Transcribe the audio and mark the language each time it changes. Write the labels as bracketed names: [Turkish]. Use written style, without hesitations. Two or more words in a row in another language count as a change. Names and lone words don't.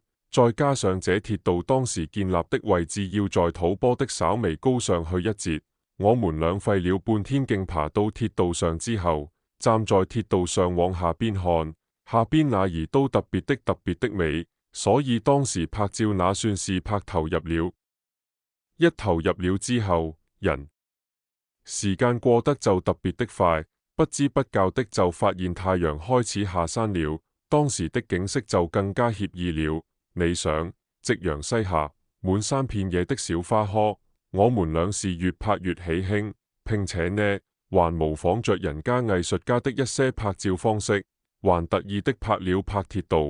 [Chinese] 再加上這鐵道當時建立的位置要在土坡的稍微高上去一截，我們倆費了半天勁爬到鐵道上之後，站在鐵道上往下邊看，下邊那兒都特別的美。所以當時拍照那算是拍投入了，一投入了之後，時間過得就特別的快，不知不覺的就發現太陽開始下山了，當時的景色就更加愜意了。你想，夕陽西下，滿山遍野的小花棵，我們倆是越拍越喜興，並且呢，還模仿着人家藝術家的一些拍照方式，還特意的拍了拍鐵道。